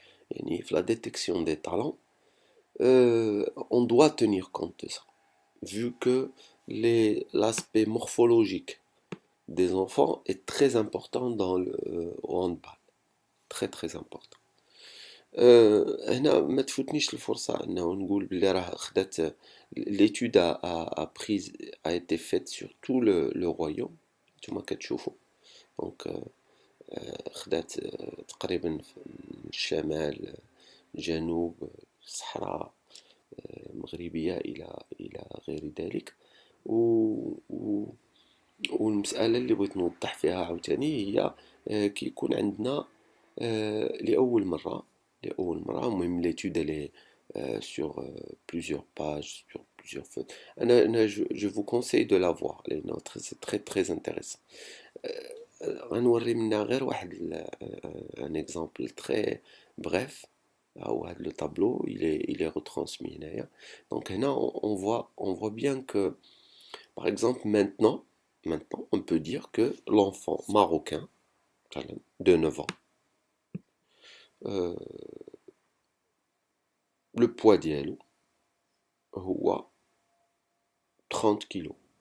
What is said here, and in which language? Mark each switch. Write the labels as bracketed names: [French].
[French] يعني في la détection des talents, on doit tenir compte de ça, vu que l'aspect morphologique des enfants est très important dans le handball, très très important. [Arabic] هنا ما تفوتنيش الفرصة أنه نقول بلي راه خدات [French] l'étude a été faite sur tout le royaume [Arabic] نتوما كتشوفوا دونك خدات تقريبا من الشمال جنوب الصحراء المغربية إلى غير ذلك و والمسألة اللي بغيت نوضح فيها عاوتاني هي كيكون عندنا لأول مرة المهم [French] l'étude elle est sur plusieurs pages, sur plusieurs feuilles. Je vous conseille de la voir, c'est très très intéressant. [Arabic] غنوري منها غير واحد [French] un exemple très bref. Le tableau il est retransmis هنايا. Donc هنا on voit bien que par exemple maintenant on peut dire que l'enfant marocain de 9 ans, le poids ديالو هو 30 kilos.